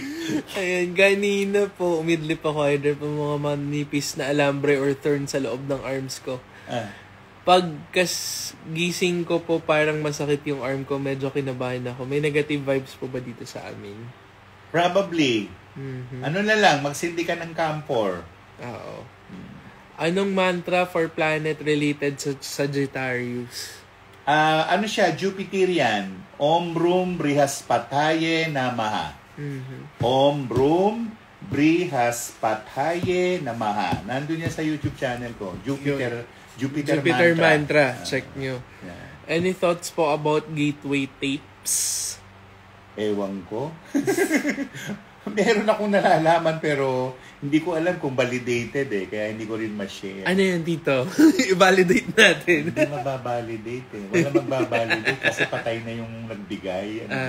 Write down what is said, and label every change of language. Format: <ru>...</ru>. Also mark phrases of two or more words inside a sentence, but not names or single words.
<tl>Ayan, ganina po, umidlip ako either pa mga manipis na alambre or thorn sa loob ng arms ko. Pagkas gising ko po, parang masakit yung arm ko, medyo kinabahan ako. May negative vibes po ba dito sa amin? Probably. Ano na lang, magsindi ka ng camphor. Oo. Anong mantra</tl> <en>for planet related</en> <tl>sa Sagittarius? Ano siya? Jupiterian.</tl> <sa>ॐ ब्रुं बृहस्पतये नमः. ॐ ब्रुं बृहस्पतये नमः.</sa> <tl>Nandun yan sa YouTube channel ko. Jupiter Mantra. Check nyo. Yeah.</tl> <en>Any thoughts po about gateway tapes?</en> <tl>Ewan ko. Meron akong nalalaman pero hindi ko alam kung validated kaya hindi ko rin ma-share. Ano yan dito? I-validate natin. Hindi mababalidate Wala magbabalidate kasi patay na yung nagbigay.</tl>